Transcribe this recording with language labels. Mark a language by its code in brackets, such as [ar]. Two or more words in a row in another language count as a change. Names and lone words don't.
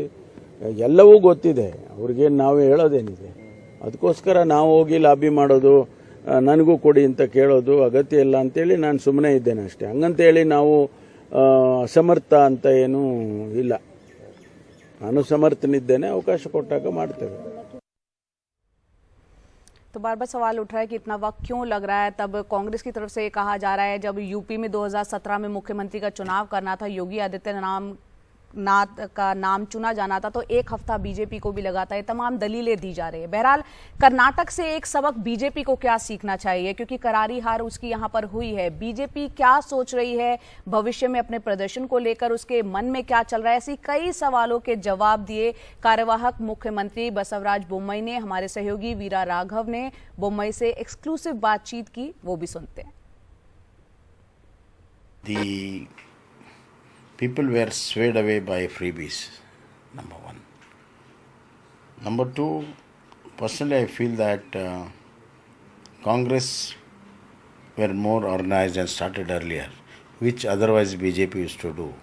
[kn] ಎಲ್ಲವೂ ಗೊತ್ತಿದೆ ಅವ್ರಿಗೇನು ನಾವೇ ಹೇಳೋದೇನಿದೆ. ಅದಕ್ಕೋಸ್ಕರ ನಾವು ಹೋಗಿ ಲಾಬಿ ಮಾಡೋದು, ನನಗೂ ಕೊಡಿ ಅಂತ ಕೇಳೋದು ಅಗತ್ಯ ಇಲ್ಲ ಅಂತೇಳಿ ನಾನು ಸುಮ್ಮನೆ ಇದ್ದೇನೆ ಅಷ್ಟೇ. ಹಂಗಂತೇಳಿ ನಾವು ಅಸಮರ್ಥ ಅಂತ ಏನೂ ಇಲ್ಲ. ನಾನು ಸಮರ್ಥನಿದ್ದೇನೆ, ಅವಕಾಶ ಕೊಟ್ಟಾಗ ಮಾಡ್ತೇವೆ. [hi] तो बार बार सवाल उठ रहा है कि इतना वक्त क्यों लग रहा है। तब कांग्रेस की तरफ से ये कहा जा रहा है जब यूपी में 2017 में मुख्यमंत्री का चुनाव करना था, योगी आदित्यनाथ का नाम चुना जाना था, तो 1 हफ्ता बीजेपी को भी लगा था। ये तमाम दलीलें दी जा रही है। बहरहाल कर्नाटक से एक सबक बीजेपी को क्या सीखना चाहिए, क्योंकि करारी हार उसकी यहाँ पर हुई है। बीजेपी क्या सोच रही है भविष्य में अपने प्रदर्शन को लेकर, उसके मन में क्या चल रहा है, ऐसी कई सवालों के जवाब दिए कार्यवाहक मुख्यमंत्री बसवराज बोम्मई ने। हमारे सहयोगी वीरा राघव ने बोम्मई से एक्सक्लूसिव बातचीत की, वो भी सुनते हैं। [en] People were swayed away by freebies, number one. Number two, personally I feel that Congress were more organized and started earlier, which otherwise BJP used to do.